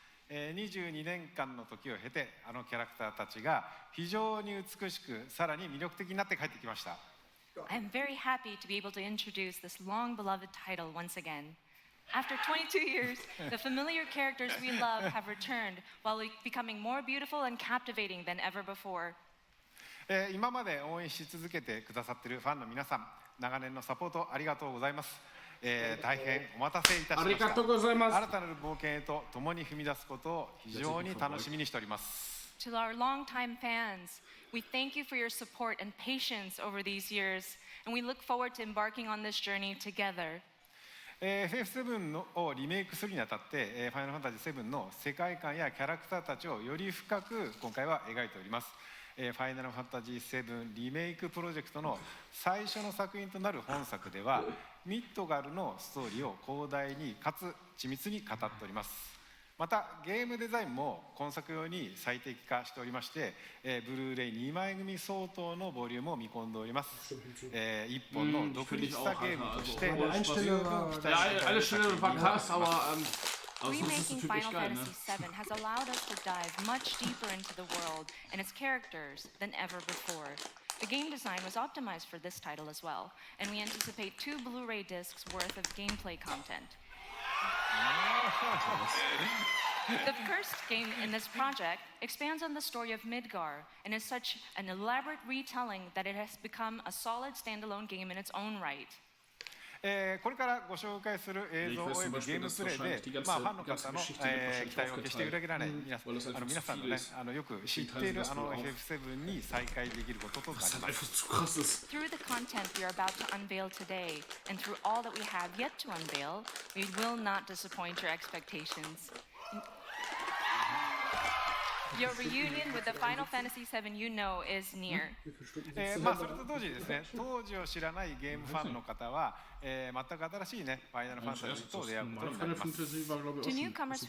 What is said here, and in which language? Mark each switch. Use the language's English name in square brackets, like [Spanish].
[Japanese] 22年間の時を経て、あのキャラクターたちが非常に美しく、さらに魅力的になって帰ってきました。 [English] I'm very happy to be able to introduce this long-beloved title once again. After 22 years, the familiar characters we love have returned while becoming more beautiful and captivating than ever before. [Japanese] 今まで応援し続けてくださっているファンの皆さん、長年のサポートありがとうございます。大変お待たせいたしました。ありがとうございます。新たなる冒険へと共に踏み出すことを非常に楽しみにしております。 [English] To our longtime fans, we thank you for your support and patience over these years, and we look forward to embarking on this journey together. [Japanese] FF7 をリメイクするにあたって、ファイナルファンタジー7の世界観やキャラクターたちをより深く今回は描いております。ファイナルファンタジー7リメイクプロジェクトの最初の作品となる本作では、ミッドガルのストーリーを広大にかつ緻密に語っております。またゲームデザインも今作用に最適化しておりまして、ブルーレイ2枚組相当のボリュームを見込んでおります。一本の独立したゲームとして十分期待しています。 [English] Remaking Final Fantasy VII has allowed us to dive much deeper into the world and its characters than ever before. The game design was optimized for this title as well, and we anticipate 2 Blu-ray discs worth of gameplay content. The first game in this project expands on the story of Midgar and is such an elaborate retelling that it has become a solid standalone game in its own right. [Japanese] これからご紹介する映像およびゲームプレイで、ファンの方の期待を決して裏切らない皆さんのね、よく知っているFF7 に再会できることとなります。 [English] Through the content we are about to unveil today, and through all that we have yet to unveil, we will not disappoint your expectations. Your reunion with the Final Fantasy VII you know is near. [Japanese] それと同時にですね、当時を知らないゲームファンの方は、全く新しいね、ファイナルファンタジーと出会うことになります。